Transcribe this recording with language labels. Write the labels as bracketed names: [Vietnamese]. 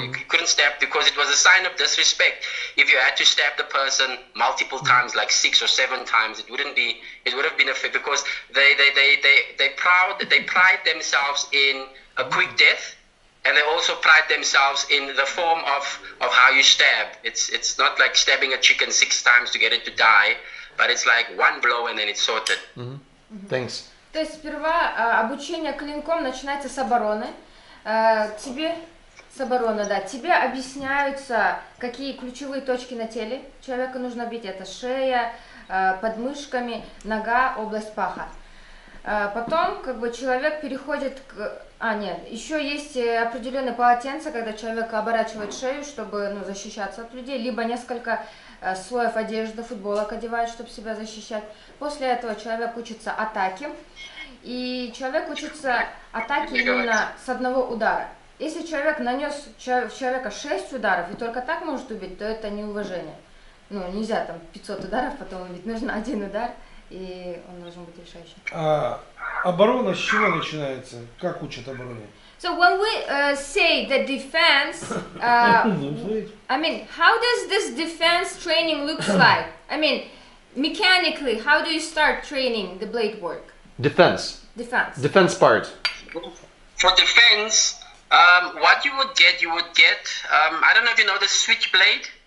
[English] You couldn't stab because it was a sign of disrespect. If you had to stab the person multiple times, like 6 or 7 times, it would have been a fit, because they pride themselves in a quick death, and they also pride themselves in the form of how you stab. It's not like stabbing a chicken 6 times to get it to die, but it's like 1 blow and then it's sorted. Thanks. [Russian] То есть сперва обучение клинком начинается с обороны. Тебе объясняются, какие ключевые точки на теле человека нужно бить. Это шея, подмышками, нога, область паха. Потом как бы человек переходит к... еще есть определенные полотенца, когда человек оборачивает шею, чтобы защищаться от людей, либо несколько слоев одежды, футболок одевает, чтобы себя защищать. После этого человек учится атаке, и человек учится атаке именно с одного удара. Если человек нанес в человека 6 ударов и только так может убить, то это неуважение. Нельзя там 500 ударов потом убить, нужно 1 удар, и он должен быть решающим. Оборона с чего начинается? Как учат обороне? [English] So when we say the defense, I mean, how does this defense training looks like? I mean, mechanically, how do you start training the blade work? Defense part. For defense, what you would get, I don't know if you know the switchblade.